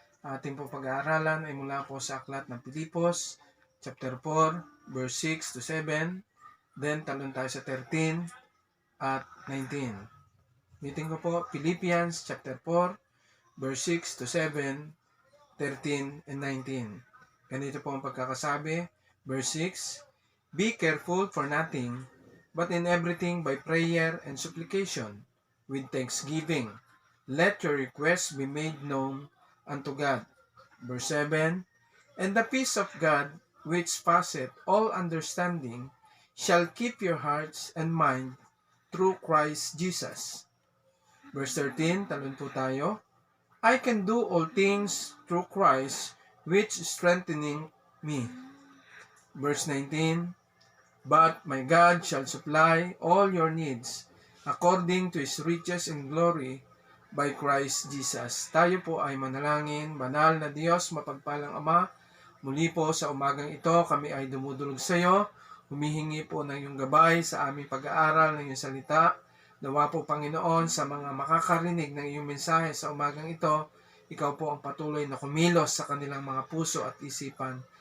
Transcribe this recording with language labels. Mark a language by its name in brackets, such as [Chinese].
[Filipino] Ating po pag-aaralan ay mula po sa aklat ng Pilipos, chapter 4, verse 6 to 7. Then talon tayo sa 13 at 19. Meeting ko po, Philippians chapter 4, verse 6 to 7, 13 and 19. Ganito po ang pagkakasabi. [English] Verse 6, Be careful for nothing, but in everything by prayer and supplication, with thanksgiving, let your requests be made known unto God. Verse 7, And the peace of God, which passeth all understanding, shall keep your hearts and mind through Christ Jesus. Verse 13, [Filipino] talon po tayo. [English] I can do all things through Christ, which strengthening me. Verse 19, But my God shall supply all your needs according to His riches in glory by Christ Jesus. [Filipino] Tayo po ay manalangin. Banal na Diyos, mapagpalang Ama, muli po sa umagang ito kami ay dumudulog sa iyo. Humihingi po ng iyong gabay sa aming pag-aaral ng iyong salita. Nawa po, Panginoon, sa mga makakarinig ng iyong mensahe sa umagang ito, ikaw po ang patuloy na kumilos sa kanilang mga puso at isipan.